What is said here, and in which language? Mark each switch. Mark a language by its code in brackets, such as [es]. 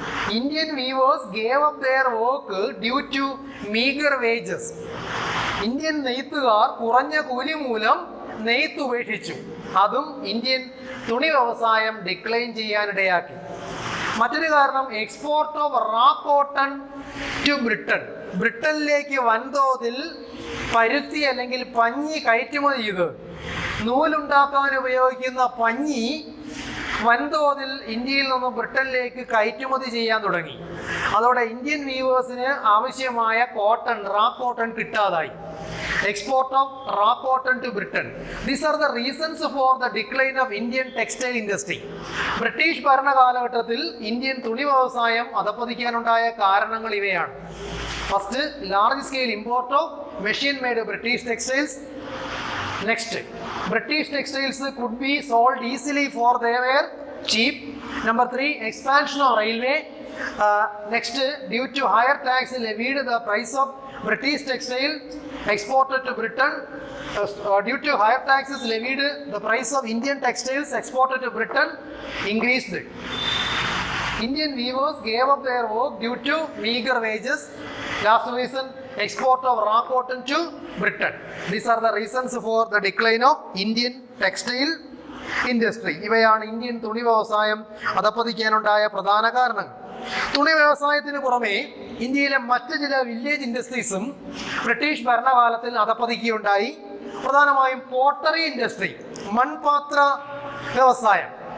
[en] Indian weavers gave up their work due to meager wages. [ml] Indian നെയ്ത്തുകാർ കുറഞ്ഞ കൂലി മൂലം നെയ്ത്ത് ഉപേക്ഷിച്ചു. അതും ഇന്ത്യൻ തുണി വ്യവസായം ഡിക്ലൈൻ ചെയ്യാനിടയാക്കി. മറ്റൊരു കാരണം, [en] Export of raw cotton to Britain. [ml] ബ്രിട്ടനിലേക്ക് വൻതോതിൽ പരുത്തി അല്ലെങ്കിൽ പഞ്ഞി കയറ്റുമതി ചെയ്ത് നൂലുണ്ടാക്കാൻ ഉപയോഗിക്കുന്ന പഞ്ഞി വൻതോതിൽ ഇന്ത്യയിൽ നിന്ന് ബ്രിട്ടനിലേക്ക് കയറ്റുമതി ചെയ്യാൻ തുടങ്ങി. അതോടെ ഇന്ത്യൻ വീവേഴ്സിന് ആവശ്യമായ റാ cotton കിട്ടാതായി. [en] export of raw cotton to Britain. These are the reasons for the decline of Indian textile industry. [ml] British ഭരണകാലഘട്ടത്തിൽ Indian തുണി വ്യവസായം അധപ്പതിക്കാനുണ്ടായ കാരണങ്ങൾ ഇവയാണ്. [en] First, large scale import of machine made British textiles. Next, British textiles could be sold easily for they were cheap. Number 3, expansion of railway. Next, due to higher tax levied, the price of British textile exported to Britain. Due to higher taxes levied, the price of Indian textiles exported to Britain increased. Indian weavers gave up their work due to meager wages. Last reason, export of raw cotton to Britain. These are the reasons for the decline of Indian textile industry. [ml] ഇവയാണ് Indian തുണി വ്യവസായം അധപ്പതിക്കാനുണ്ടായ പ്രധാന കാരണങ്ങൾ. തുണി വ്യവസായത്തിന് പുറമെ ഇന്ത്യയിലെ മറ്റ് ചില വില്ലേജ് ഇൻഡസ്ട്രീസും ബ്രിട്ടീഷ് ഭരണകാലത്തിൽ അധപ്പതിക്കുകയുണ്ടായി. പ്രധാനമായും പോട്ടറി ഇൻഡസ്ട്രി, മൺപാത്ര വ്യവസായം.